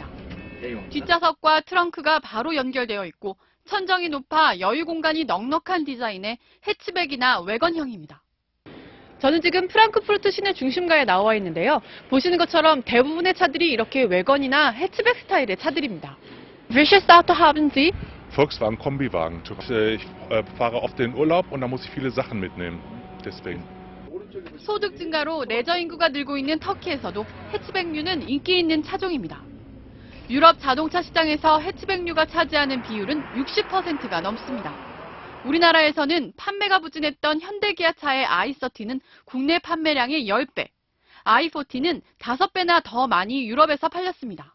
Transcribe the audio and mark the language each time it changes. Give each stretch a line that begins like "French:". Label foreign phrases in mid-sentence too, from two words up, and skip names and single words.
Korean: 뒷좌석과 트렁크가 바로 연결되어 있고 천정이 높아 여유 공간이 넉넉한 디자인의 해치백이나 외건형입니다. 저는 지금 프랑크푸르트 시내 중심가에 나와 있는데요. 보시는 것처럼 대부분의 차들이 이렇게 외건이나 해치백 스타일의 차들입니다.
German: Welches Auto haben Sie? Volkswagen Kombiwagen. Ich fahre oft in Urlaub und da muss ich viele Sachen mitnehmen. Deswegen.
Korean: 소득 증가로 레저 인구가 늘고 있는 터키에서도 해치백류는 인기 있는 차종입니다. 유럽 자동차 시장에서 해치백류가 차지하는 비율은 60%가 넘습니다. 우리나라에서는 판매가 부진했던 현대기아차의 i30는 국내 판매량의 10배, i40는 5배나 더 많이 유럽에서 팔렸습니다.